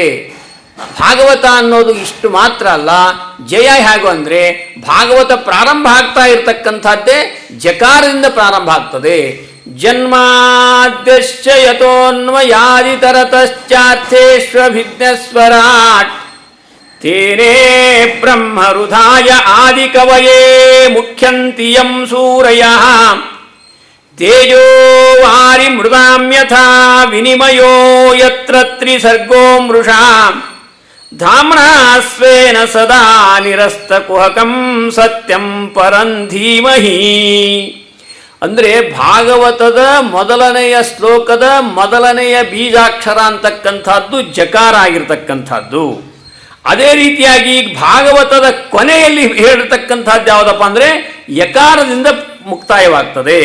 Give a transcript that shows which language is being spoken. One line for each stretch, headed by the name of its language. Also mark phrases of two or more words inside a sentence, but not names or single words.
Kannada: ಭಾಗವತ ಅನ್ನೋದು ಇಷ್ಟು ಮಾತ್ರ ಅಲ್ಲ, ಜಯ ಹೇಗೋ ಅಂದರೆ ಭಾಗವತ ಪ್ರಾರಂಭ ಆಗ್ತಾ ಇರತಕ್ಕಂಥದ್ದೇ ಜಕಾರದಿಂದ ಪ್ರಾರಂಭ ಆಗ್ತದೆ.
Sanskrit: ಜನ್ಮಾದ್ಯಶ್ಚ ಯತೋನ್ಮಯಾದಿತರತಶ್ಚಾರ್ಥೇಷ್ವಭಿಜ್ಞಸ್ವರಾಟ್ ತೇನೇ ಬ್ರಹ್ಮರುಧಾಯ ಆದಿಕವಯೇ ಮುಖ್ಯಂತಿ ಯಂ ಸೂರಯಃ ತೇಜೋ ವಾರಿ ಮೃದಾಂ ಯಥಾ ವಿನಿಮಯೋ ಯತ್ರ ತ್ರಿಸರ್ಗೋ ಮೃಷಾ ಧಾಮ್ನಾ ಸ್ವೇನ ಸದಾ ನಿರಸ್ತಕುಹಕಂ ಸತ್ಯಂ ಪರಂ ಧೀಮಹಿ.
Kannada: ಅಂದರೆ ಭಾಗವತದ ಮೊದಲನೆಯ ಶ್ಲೋಕದ ಮೊದಲನೆಯ ಬೀಜಾಕ್ಷರ ಅಂತಕ್ಕಂಥದ್ದು ಜಕಾರ ಆಗಿರ್ತಕ್ಕಂಥದ್ದು. ಅದೇ ರೀತಿಯಾಗಿ ಭಾಗವತದ ಕೊನೆಯಲ್ಲಿ ಹೇಳಿರ್ತಕ್ಕಂಥದ್ದು ಯಾವುದಪ್ಪ ಅಂದರೆ ಯಕಾರದಿಂದ ಮುಕ್ತಾಯವಾಗ್ತದೆ.